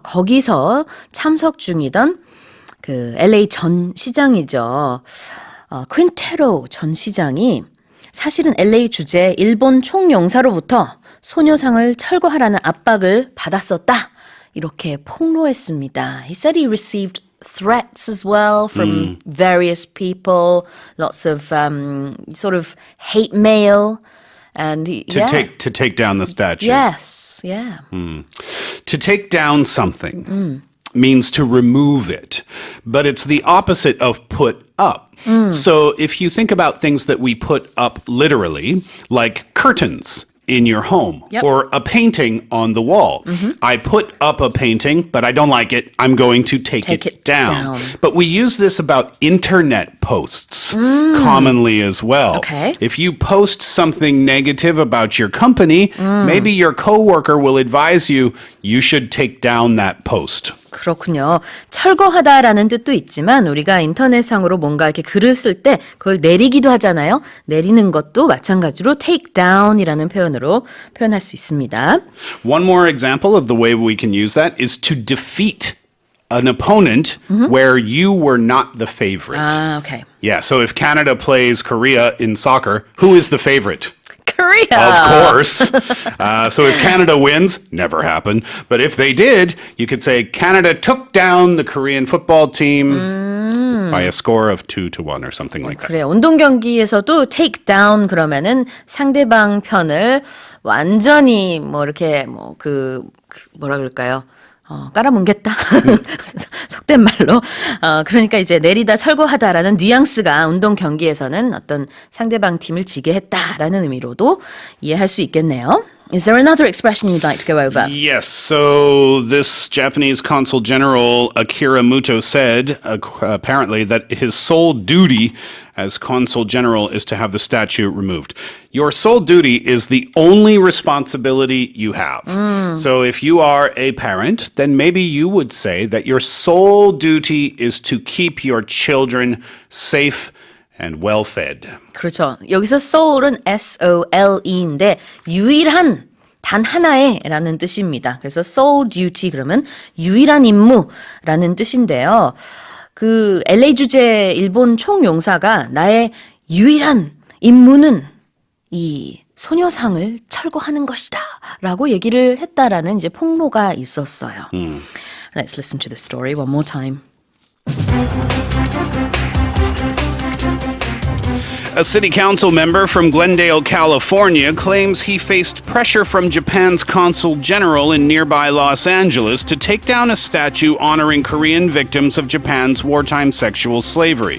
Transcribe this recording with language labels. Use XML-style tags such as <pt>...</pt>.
<ko>거기서 참석 중이던 LA 전 시장이죠. 퀸테로 전 시장이 사실은 LA 주재 일본 총영사로부터 소녀상을 철거하라는 압박을 받았었다. 이렇게 폭로했습니다.</ko> <en>He said he received threats as well from various people, lots of sort of hate mail, and To take down the statue. Yes, yeah. To take down something means to remove it, but it's the opposite of put up. So if you think about things that we put up literally, like curtains in your home or a painting on the wall. I put up a painting, but I don't like it. I'm going to take it down. But we use this about internet posts commonly as well. Okay. If you post something negative about your company, maybe your coworker will advise you should take down that post.</en> <ko>그렇군요. 철거하다라는 뜻도 있지만 우리가 인터넷상으로 뭔가 이렇게 글을 쓸 때 그걸 내리기도 하잖아요. 내리는 것도 마찬가지로 take down이라는 표현으로 표현할 수 있습니다.</ko> <en>One more example of the way we can use that is to defeat an opponent where you were not the favorite. Ah, okay. Yeah, so if Canada plays Korea in soccer, who is the favorite? Korea. Of course. So if Canada wins, never happened. But if they did, you could say Canada took down the Korean football team by a score of 2-1 or something like that.</en> <ko>그래요. 운동 경기에서도 take down 그러면은 상대방 편을 완전히 이렇게 뭐라 그럴까요? 깔아뭉갰다. 속된 말로. 그러니까 이제 내리다 철거하다라는 뉘앙스가 운동 경기에서는 어떤 상대방 팀을 지게 했다라는 의미로도 이해할 수 있겠네요.</ko> <en>Is there another expression you'd like to go over? Yes, so this Japanese consul general Akira Muto said apparently that his sole duty as consul general is to have the statue removed. Your sole duty is the only responsibility you have. So if you are a parent, then maybe you would say that your sole duty is to keep your children safe and well-fed.</en> <ko>그렇죠. 여기서 soul은 S-O-L-E인데 유일한 단 하나의 라는 뜻입니다. 그래서 sole duty 그러면 유일한 임무라는 뜻인데요. LA 주재 일본 총용사가 나의 유일한 임무는 이 소녀상을 철거하는 것이다 라고 얘기를 했다라는 이제 폭로가 있었어요.</ko> <en>Let's listen to the story one more time. A city council member from Glendale, California, claims he faced pressure from Japan's consul general in nearby Los Angeles to take down a statue honoring Korean victims of Japan's wartime sexual slavery.</en>